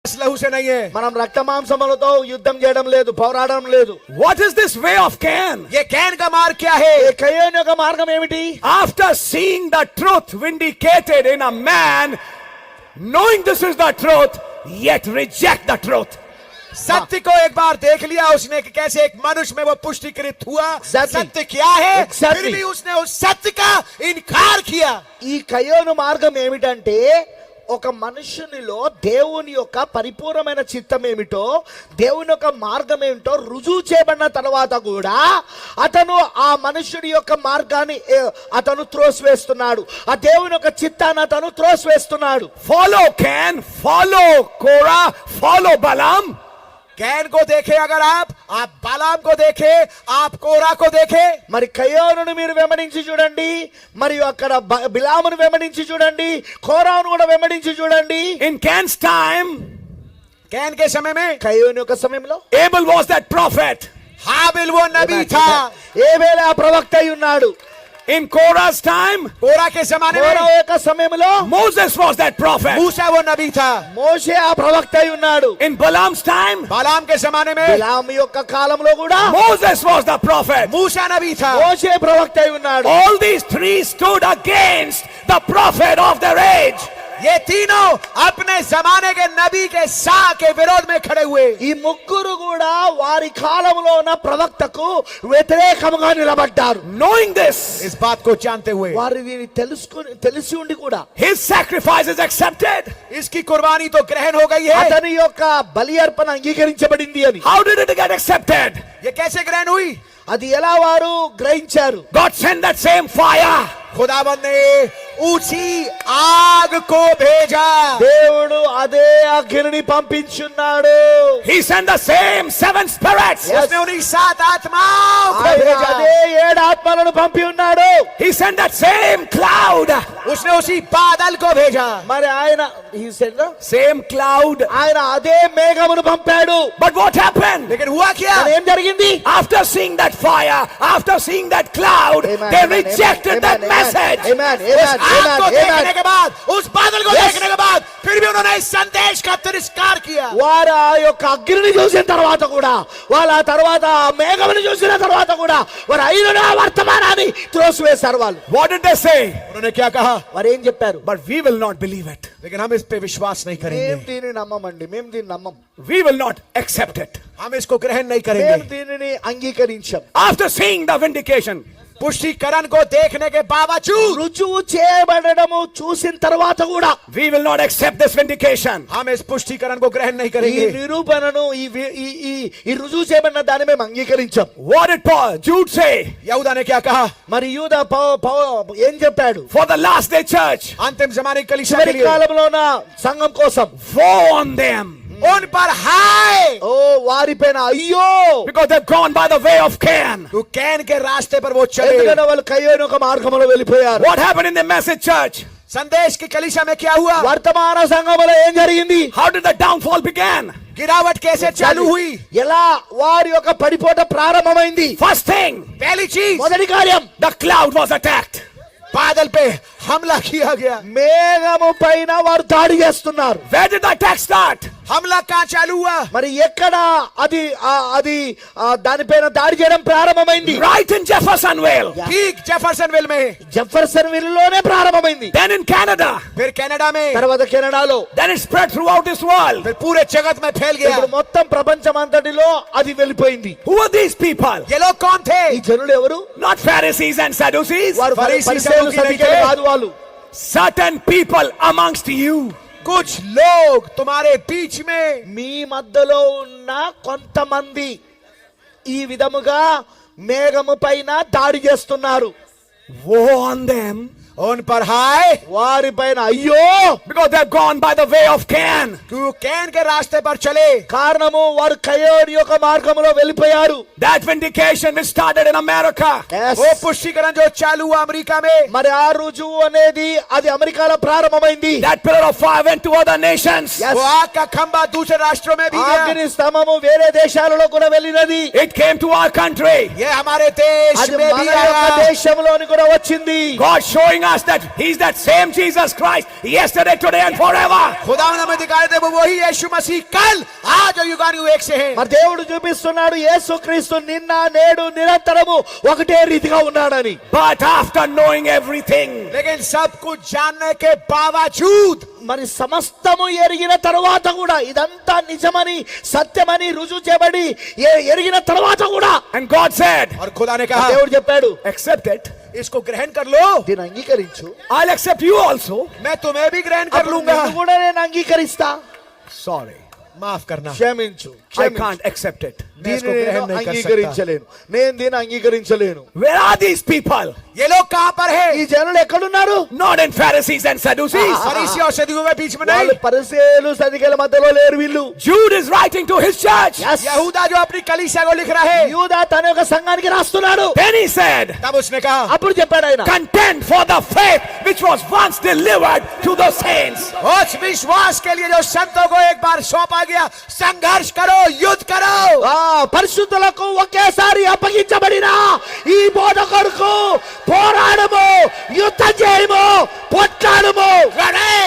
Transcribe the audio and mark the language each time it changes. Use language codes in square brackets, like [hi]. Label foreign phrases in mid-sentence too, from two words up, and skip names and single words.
[hi] लहू से नहीं है. [te] మనం రక్త మాంసములతో యుద్ధం చేయడం లేదు, పోరాడడం లేదు. [en] What is this way of Cain? [hi] ये कैन का मार्ग क्या है? [te] ఈ కయ్యోను యొక్క మార్గం ఏమిటి? [en] After seeing the truth vindicated in a man, knowing this is the truth, yet reject the truth. [hi] सत्य को एक बार देख लिया उसने कि कैसे एक मनुष्य में वो पुष्टिकृत हुआ. [en] Exactly. [hi] सत्य क्या है? [en] Exactly. [hi] फिर भी उसने उस सत्य का इनकार किया. [te] ఈ కయ్యోను మార్గం ఏమిటంటే ఒక మనుషునిలో దేవుని యొక్క పరిపూర్ణమైన చిత్తం ఏమిటో, దేవుని యొక్క మార్గం ఏమిటో రుజువు చేయబడిన తర్వాత కూడా అతను ఆ మనుషుడి యొక్క మార్గాన్ని అతను త్రోసివేస్తున్నాడు. ఆ దేవుని యొక్క చిత్తాన్ని అతను త్రోసివేస్తున్నాడు. [en] Follow Cain, follow Korah, follow Balaam. [hi] कैन को देखे अगर आप बालाम को देखे, आप कोरा को देखे. [te] మరి కయ్యోనును మీరు వెంబడించి చూడండి, మరియు అక్కడ బిలామును వెంబడించి చూడండి, కోరాను కూడా వెంబడించి చూడండి. [en] In Cain's time, [hi] कैन के समय में [te] కయ్యోను యొక్క సమయంలో [en] Abel was that prophet. [hi] हाबिल वो नबी था. [te] ఏబేలు ఆ ప్రవక్త అయి ఉన్నాడు. [en] In Korah's time, [hi] कोरा के जमाने [te] కోరా [hi] में [te] యొక్క సమయంలో [en] Moses was that prophet. [hi] मूसा वो नबी था. [te] మోషే ఆ ప్రవక్త అయి ఉన్నాడు. [en] In Balaam's time, [hi] बालाम के जमाने में [te] బిలాము యొక్క కాలంలో కూడా [en] Moses was the prophet. [hi] मूसा नबी था. [te] మోషే ప్రవక్త అయి ఉన్నాడు. [en] All these three stood against the prophet of their age. [hi] ये तीनों अपने जमाने के नबी के सा के विरोध में खड़े हुए. [te] ఈ ముగ్గురు కూడా వారి కాలంలో ఉన్న ప్రవక్తకు వ్యతిరేకంగా నిలబడ్డారు. [en] Knowing this, [hi] इस बात को जानते हुए [te] వారు దీన్ని తెలిసి ఉండి కూడా [en] his sacrifice is accepted. [hi] इसकी कुर्बानी तो ग्रहण हो गई है. [te] అతని యొక్క బలి అర్పణ అంగీకరించబడింది అని. [en] How did it get accepted? [hi] ये कैसे ग्रहण हुई? [te] అది ఎలా వారు గ్రహించారు? [en] God sent that same fire. [hi] खुदाबंद ने ऊंची आग को भेजा. [te] దేవుడు అదే అగ్నిని పంపించున్నాడు. [en] He sent the same seven spirits. [hi] उसने उन्हीं 7 आत्माओं को [te] ఆయన [hi] भेजा. [te] అదే 7 ఆత్మలను పంపి ఉన్నాడు. [en] He sent that same cloud. [hi] उसने उसी बादल को भेजा. [te] మరి ఆయన [en] Same cloud. [te] ఆయన అదే మేఘమును పంపాడు. [en] But what happened? [hi] लेकिन हुआ क्या? [te] మరి ఏం జరిగింది? [en] After seeing that fire, after seeing that cloud, Amen, they amen, rejected amen, that amen, message. Amen, [hi] उस [en] amen, [hi] आग को [en] amen, [hi] देखने [en] amen. [hi] के बाद, उस बादल को [en] Yes. [hi] देखने के बाद फिर भी उन्होंने इस संदेश का तिरस्कार किया. [te] వారు ఆ యొక్క అగ్నిని చూసిన తర్వాత కూడా, వాళ్ళ ఆ తర్వాత ఆ మేఘమును చూసిన తర్వాత కూడా వారు అయిన వర్తమానాన్ని త్రోసివేశారు. వాళ్ళు [en] What did they say? [hi] उन्होंने क्या कहा? [te] వారు ఏం చెప్పారు? [en] But we will not believe it. [hi] लेकिन हम इस पे विश्वास नहीं [te] మేము [hi] करेंगे. [te] దీనిని నమ్మమండి, మేము దీన్ని నమ్మం, [en] We will not accept it. [hi] हम इसको ग्रहण नहीं [te] మేము [hi] करेंगे. [te] దీనిని అంగీకరించం. [en] After seeing the vindication, [hi] पुष्टिकरण को देखने के बावजूद [te] రుజువు చేయబడము చూసిన తర్వాత కూడా [en] we will not accept this vindication. [hi] हम इस पुष्टिकरण को ग्रहण नहीं [te] ఈ [hi] करेंगे. [te] నిరూపణను ఈ రుజువు చేయబడిన దాన్ని మేము అంగీకరించాం. [en] What did Jude say? [hi] यहूदा ने क्या कहा? [te] మరి యూదా ఏం చెప్పాడు? [en] For the last day church, [hi] अंतिम जमाने की कलीसिया [te] చివరి [hi] के लिए [te] కాలంలో ఉన్న సంఘం కోసం [en] woe on them, [hi] उन पर हाय, [te] ఓ వారిపైన అయ్యో, [en] because they've gone by the way of Cain. [hi] तो कैन के रास्ते पर वो चले. [te] ఎందుకంటే వాళ్ళు కయ్యోను ఒక మార్గంలో వెళ్ళిపోయారు. [en] What happened in the message church? [hi] संदेश की कलीसिया में क्या हुआ? [te] వర్తమాన సంఘంలో ఏం జరిగింది? [en] How did the downfall begin? [hi] गिरावट कैसे चालू हुई? [te] ఎలా వారి యొక్క పడిపోట ప్రారంభమైంది? [en] First thing, [hi] पहली चीज, [te] మొదటి కార్యం, [en] the cloud was attacked. [hi] बादल पे हमला किया गया. [te] మేఘము పైన వారు దాడి చేస్తున్నారు. [en] Where did the attack start? [hi] हमला कहाँ चालू हुआ? [te] మరి ఎక్కడ అది దానిపైన దాడి చేయడం ప్రారంభమైంది? [en] Right in Jeffersonville. [hi] ठीक जेफरसनविल में. [te] జెఫర్సన్ విల్లోనే ప్రారంభమైంది. [en] Then in Canada. [hi] फिर कनाडा में. [te] తర్వాత కెనడాలో, [en] Then it spread throughout this world. [hi] फिर पूरे जगत में फैल गया. [te] ఇప్పుడు మొత్తం ప్రపంచం అంతటిలో అది వెళ్ళిపోయింది. [en] Who are these people? [hi] ये लोग कौन थे? [te] ఈ జనులు ఎవరు? Not Pharisees and Sadducees. వారు ఫరీసీ, పరిసయ్యులు, సదుకాయలు సదుకాయలు కాదు వాళ్ళు. [en] Certain people amongst you. [hi] कुछ लोग तुम्हारे बीच में [te] మీ మధ్యలో ఉన్న కొంతమంది ఈ విధముగా మేఘము పైన దాడి చేస్తున్నారు. [en] Woe on them, [hi] उन पर हाय, [te] వారి పైన అయ్యో, [en] because they've gone by the way of Cain. [hi] क्यों कैन के रास्ते पर चले. [te] కారణము వారు కయ్యోను యొక్క మార్గములో వెళ్ళిపోయారు. [en] That vindication which started in America. Yes. [hi] वो पुष्टिकरण जो चालू हुआ अमेरिका में, [te] మరి ఆ రుజువు అనేది అది అమెరికాలో ప్రారంభమైంది. [en] That pillar of fire went to other nations. Yes. [hi] वो आग का खंबा दूसरे राष्ट्रों में भी गया. [te] అగ్ని స్తంభము వేరే దేశాలలో కూడా వెళ్ళినది. [en] It came to our country. [hi] ये हमारे देश [te] అది [hi] में [te] మన [hi] भी [te] యొక్క [hi] आया. [te] దేశంలోని కూడా వచ్చింది. [en] God showing us that he's that same Jesus Christ yesterday, today and forever. [hi] खुदावंद हमें दिखाई दे वो वही यीशु मसीह कल आज और युगानुयुग एक से है। [te] మరి దేవుడు చూపిస్తున్నాడు యేసుక్రీస్తు నిన్న నేడు నిరంతరము ఒకటే రీతిగా ఉన్నాడని. [en] But after knowing everything, [hi] लेकिन सब कुछ जानने के बावजूद [te] మరి సమస్తము ఎరిగిన తర్వాత కూడా ఇదంతా నిజమని సత్యమని రుజువు చేయబడి ఎరిగిన తర్వాత కూడా [en] and God said, [hi] और खुदा ने कहा [te] దేవుడు చెప్పాడు [en] accept it. [hi] इसको ग्रहण कर लो, [te] దీన్ని అంగీకరించు, [en] I'll accept you also. [hi] मैं तुम्हें भी ग्रहण कर [te] అప్పుడు [hi] लूंगा। [te] నిన్ను కూడా నేను అంగీకరిస్తా. [en] Sorry, [hi] माफ करना, [te] క్షమించు, [en] I can't accept it. [hi] मैं इसको [te] దీన్ని [hi] ग्रहण [te] నేను [hi] नहीं कर सकता। [te] అంగీకరించలేను, నేను దీన్ని అంగీకరించలేను. [en] Where are these people? [hi] ये लोग कहाँ पर है? [te] ఈ జనులు ఎక్కడున్నారు? [en] Not in Pharisees and Sadducees. [hi] फरीसी और सदूकियों के बीच में [te] వాళ్ళు [hi] नहीं। [te] పరిసయ్యులు సదుకాయల మధ్యలో లేరు వీళ్ళు. [en] Jude is writing to his church. Yes. [hi] यहूदा जो अपनी कलीसिया को लिख रहा है, [te] యూదా తన యొక్క సంఘానికి రాస్తున్నాడు. [en] Then he said, [hi] तब उसने कहा [te] అప్పుడు చెప్పాడు ఆయన, [en] contend for the faith which was once delivered to the saints. [hi] उस विश्वास के लिए जो संतों को एक बार सौंपा गया, संघर्ष करो, युद्ध करो। [te] పరిశుద్ధులకు ఒకేసారి అప్పగించబడిన ఈ బోధకుడుకు పోరాడము, యుద్ధం చేయము, పొట్లాడము. [hi] लड़े